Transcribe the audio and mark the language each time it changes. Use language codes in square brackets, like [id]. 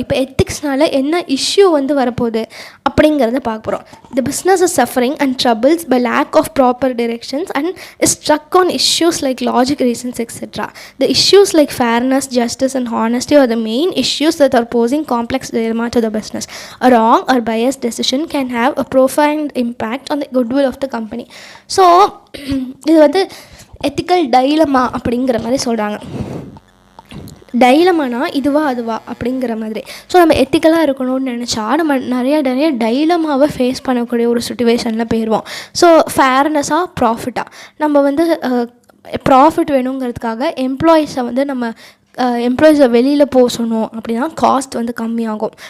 [ta] இப்போ எத்திக்ஸ்னால என்ன இஷ்யூ வந்து வரப்போகுது அப்படிங்கிறத பார்க்க போகிறோம். [en] The business is suffering and troubles by lack of proper directions and is struck on issues like logic reasons etcetera. The issues like fairness, justice and honesty are the main issues that are posing complex dilemma to the business. A wrong or biased decision can have a profound impact on the goodwill of the company. [ta] So இது வந்து ethical dilemma அப்படிங்கிற மாதிரி சொல்கிறாங்க. டைலமானா இதுவா அதுவா அப்படிங்கிற மாதிரி. So நம்ம எத்திக்கலாக இருக்கணும்னு நினச்சா நம்ம நிறைய டைலமாவை ஃபேஸ் பண்ணக்கூடிய ஒரு சுச்சுவேஷனில் போயிடுவோம். ஸோ ஃபேர்னஸாக ப்ராஃபிட்டாக நம்ம வந்து ப்ராஃபிட் வேணுங்கிறதுக்காக எம்ப்ளாயீஸை வந்து நம்ம எம்ப்ளாயீஸை வெளியில் போக சொன்னோம் அப்படின்னா காஸ்ட் வந்து கம்மியாகும்.